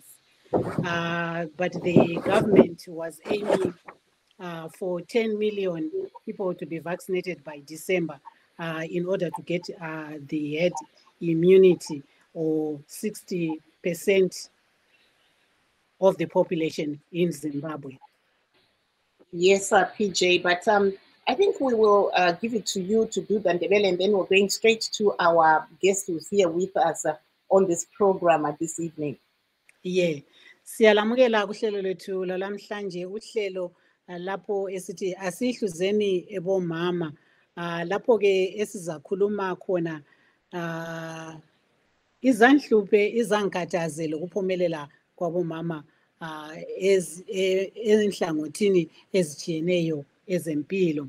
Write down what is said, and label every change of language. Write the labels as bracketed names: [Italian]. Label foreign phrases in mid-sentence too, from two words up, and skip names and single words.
[English] But the government was aiming for 10 million people to be vaccinated by December in order to get the herd immunity, or 60% of the population in Zimbabwe. Yes, PJ, but I think we will give it to you to do the Ndebele, and then we're going straight to our guest who's here with us on this program this evening. Yeah, [North Ndebele] siyalamukela kuhlelo lethu lalamhlanje, uhlelo lapho esithi asihluzeni ebomama, lapho ke esizakhuluma khona izanhluphe izangikhathazele ukuphumelela kwabomama enhlangothini ezitshiyeneyo ezempilo.